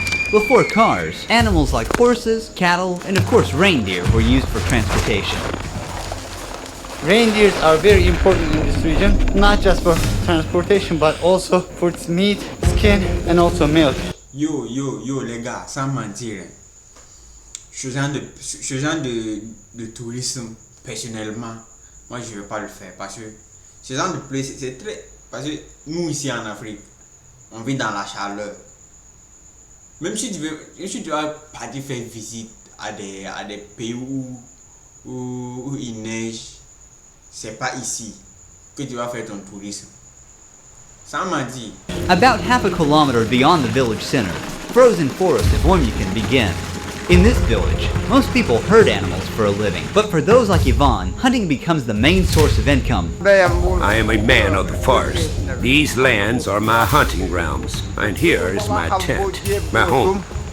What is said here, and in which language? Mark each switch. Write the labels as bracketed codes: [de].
[en] Before cars, animals like horses, cattle, and of course reindeer were used for transportation. Reindeers are very important in this region, not just for transportation, but also for its meat, skin, and also milk. [fr] Yo, les gars, sans mentir, ce genre de tourisme, personnellement, moi je ne veux pas le faire parce que ce genre de place, c'est très... Parce que nous ici en Afrique, on vit dans la chaleur. Même si tu vas partir faire visite à des pays où il neige, c'est pas ici que tu vas faire ton tourisme. Ça m'a dit. [en] About half a kilometer beyond the village center, frozen forest of Oymyakon begin. In this village, most people herd animals for a living, but for those like Ivan, hunting becomes the main source of income. I am a man of the forest. These lands are my hunting grounds, and here is my tent, my home.